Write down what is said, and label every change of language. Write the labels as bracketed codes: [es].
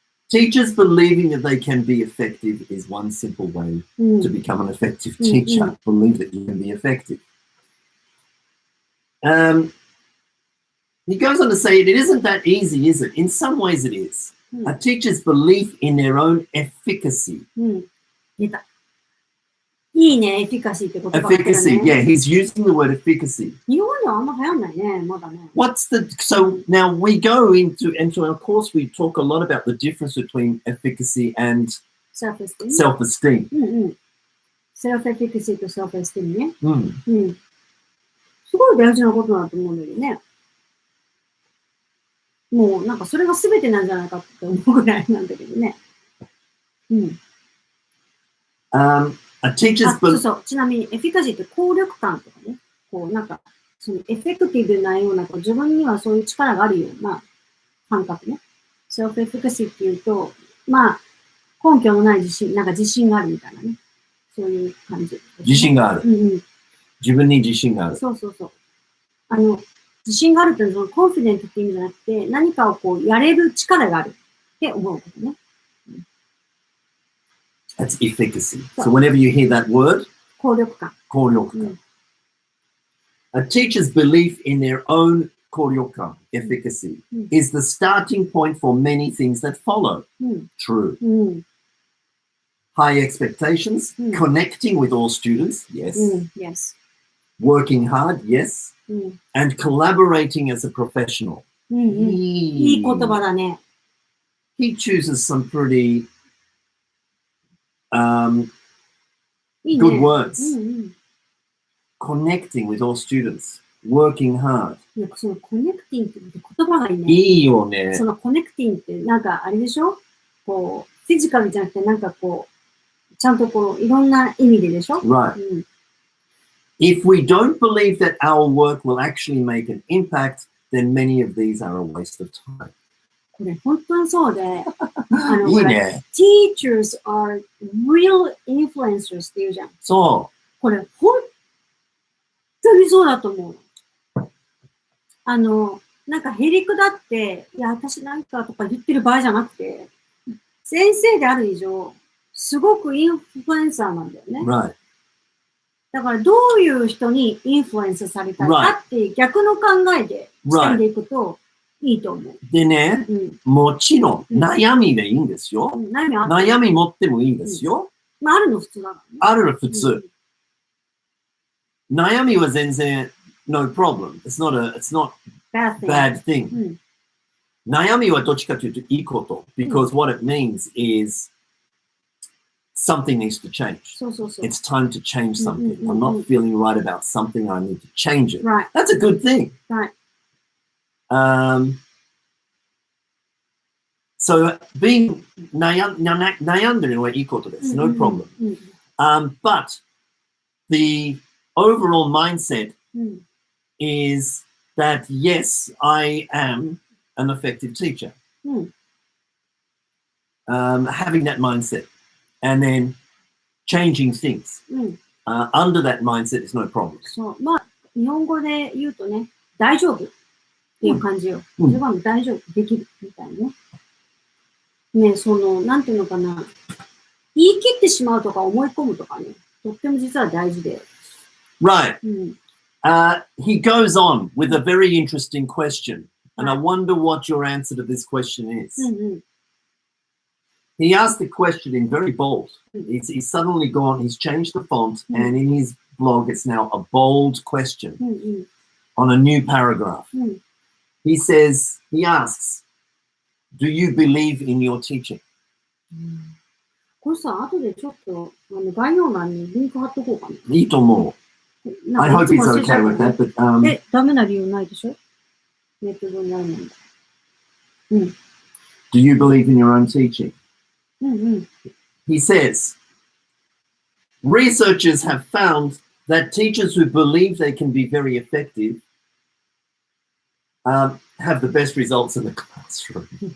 [en] Teachers believing that they can be effective is one simple way to become an effective teacher. Believe that you can be effective. He goes on to say it isn't that easy, is it? In some ways it is. A teacher's belief in their own efficacy. [ja] 出た。いいね、エフィカシーって言葉が出てるね。 [en] Efficacy, yeah, he's using the word efficacy. [ja] 日本ではあんま流行んないね、まだね。 [en] So now we go into our course, we talk a lot about the difference between efficacy and self-esteem. Self-esteem. Self-efficacy [ja] と [en] self-esteem [ja] ね。すごい大事なことだと思うんだよね。もうなんかそれが全てなんじゃないかって思うぐらいなんだけどね。 [en] A teacher's [ja] そうそう。ちなみにエフィカシーって効力感とかね。こうなんか、そのエフェクティブなような、こう自分にはそういう力があるような感覚ね。 self-efficacy っていうと、まあ、根拠のない自信、なんか自信があるみたいなね。そういう感じ。自信がある。自分に自信がある。そうそうそう。自信があるっていうのは、コンフィデントって意味じゃなくて、何かをこう、やれる力があるって思うことね。 [en] That's efficacy. So whenever you hear that word, [ja] 効力感。効力感。 [en] A teacher's belief in their own 効力感, efficacy, is the starting point for many things that follow. True. High expectations, connecting with all students, yes. Yes. Working hard, yes. And collaborating as a professional. [ja] いい言葉だね。 [en] He chooses some pretty good words. Connecting with all students. Working hard. [ja] そのコネクティングって言葉がいいね。いいよね。そのコネクティングってなんかあれでしょ？こう、フィジカルじゃなくてなんかこう、ちゃんとこう、いろんな意味ででしょ？ [en] Right. If we don't believe that our work will actually make an impact, then many of these are a waste of time. [ja] これ本当にそうで、いいね。 [en] Teachers are real influencers [ja] って言うじゃん。そう。これ本当にそうだと思う。なんかへりくだって、いや、私なんかとか言ってる場合じゃなくて、先生である以上、すごくインフルエンサーなんだよね。 [en] Right. [ja] だからどういう人にインフルエンスされたいかっていう逆の考えで視点でいくといいと思う。でね、もちろん悩みでいいんですよ。悩み持ってもいいですよ。まあ、あるの普通だからね。あるの普通。悩みは全然 [en] no problem. It's not bad thing. [ja] 悩みはどっちかというといいこと。 [en] Because what it means is something needs to change. It's time to change something. I'm not feeling right about something. I need to change it. Right. That's a good thing. Right. So being [ja] 悩んでるのはいいことです。 [en] No problem. But the overall mindset is that yes, I am an effective teacher. Having that mindset. And then changing things. Under that mindset is no problem. [ja] そう。まあ、日本語で言うとね、大丈夫っていう感じよ。これは大丈夫、できるみたいなね。ね、なんていうのかな。言い切ってしまうとか思い込むとかね、とっても実は大事で。 [en] Right. [ja] うん。 [en] He goes on with a very interesting question, and I wonder what your answer to this question is. [ja] うんうん。 [en] He asked the question in very bold. He's suddenly gone, he's changed the font, and in his blog, it's now a bold question [ja] うんうん。 [en] on a new paragraph. [ja] うん。 [en] He asks, do you believe in your teaching? [ja] これさ、後でちょっと概要欄にリンク貼っとこうかな。いいと思う。 [en] I hope he's okay with that, but [ja] ダメな理由ないでしょ？ネット上にあるもんだ。うん。 [en] do you believe in your own teaching? [ja] うんうん。 [en] He says, researchers have found that teachers who believe they can be very effective have the best results in the classroom.